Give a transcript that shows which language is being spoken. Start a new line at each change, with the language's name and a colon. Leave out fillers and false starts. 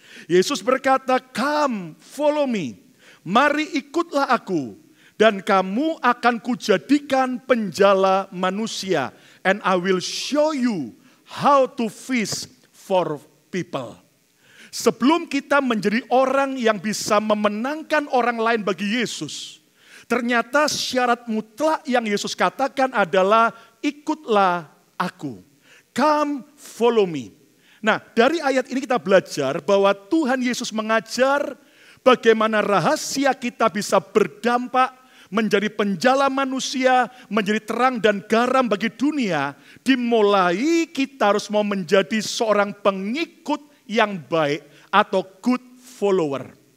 Indonesian: Yesus berkata,
English: come follow me,
Indonesian: mari ikutlah aku dan kamu akan kujadikan penjala manusia.
English: And I will show you how to fish for people.
Indonesian: Sebelum kita menjadi orang yang bisa memenangkan orang lain bagi Yesus, ternyata syarat mutlak yang Yesus katakan adalah ikutlah aku.
English: Come follow me.
Indonesian: Nah, dari ayat ini kita belajar bahwa Tuhan Yesus mengajar bagaimana rahasia kita bisa berdampak menjadi penjala manusia, menjadi terang dan garam bagi dunia, dimulai kita harus mau menjadi seorang pengikut yang baik atau good follower.